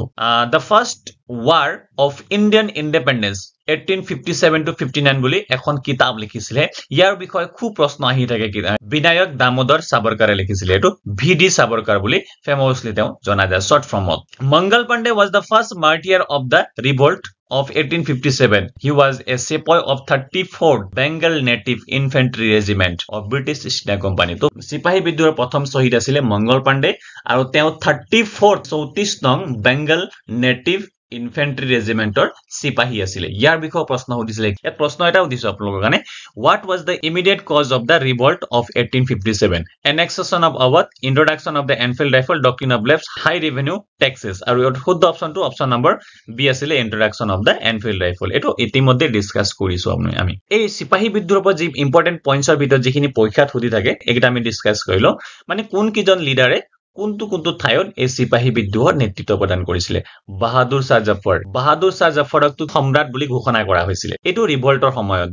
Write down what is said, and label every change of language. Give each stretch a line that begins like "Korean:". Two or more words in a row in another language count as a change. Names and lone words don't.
Assamese: দ্য ফাৰ্ষ্ট ৱাৰ অফ ইণ্ডিয়ান ইণ্ডিপেণ্ডেন্স 1857 to 59 বুলি এখন কিতাপ লিখিছিলে। ইয়াৰ বিষয়ে খুব প্ৰশ্ন আহি থাকে। বিনায়ক দামোদৰ সাবৰকাৰে লিখিছিলে, এইটো VD সাবৰকাৰ বুলি ফেমাছলি তেওঁ জনা যায়
English: short form. মংগল পাণ্ডে was the first martyr of the revolt of 1857. He was a sepoy of 34th Bengal Native Infantry Regiment of British East India Company.
Assamese: তো চিপাহী বিদ্ৰোহৰ প্ৰথম শ্বহীদ আছিলে মংগল পাণ্ডে আৰু তেওঁ 34th নং বেংগল নেটিভ ইনফেন্ট্ৰি ৰেজিমেন্টৰ চিপাহী আছিলে। ইয়াৰ বিষয়ে প্ৰশ্ন সুধিছিলে। ইয়াত প্ৰশ্ন এটা সুধিছো আপোনালোকৰ কাৰণে,
English: what was the immediate cause of the revolt of 1857? Annexation of Awadh, introduction of the Enfield rifle, doctrine of lapse, high revenue taxes।
Assamese: আৰু শুদ্ধ অপশ্যনটো
English: option number B
Assamese: আছিলে,
English: introduction of the Enfield rifle।
Assamese: এইটো ইতিমধ্যে ডিসকাস কৰিছো আমি। এই চিপাহী বিদ্ৰোহৰ পৰা যি
English: important points
Assamese: ভিতৰত যিখিনি পৰীক্ষাত সুধি থাকে এইকেইটা আমি ডিসকাস কৰিলো। মানে কোন কিজন লিডাৰে কোনটো ঠাইত এই চিপাহী বিদ্ৰোহৰ নেতৃত্ব প্ৰদান কৰিছিলে? বাহাদুৰ শাহ জাফৰ। বাহাদুৰ শাহ জাফৰকটো সম্ৰাট বুলি ঘোষণা কৰা হৈছিলে এইটো ৰিভল্টৰ সময়ত।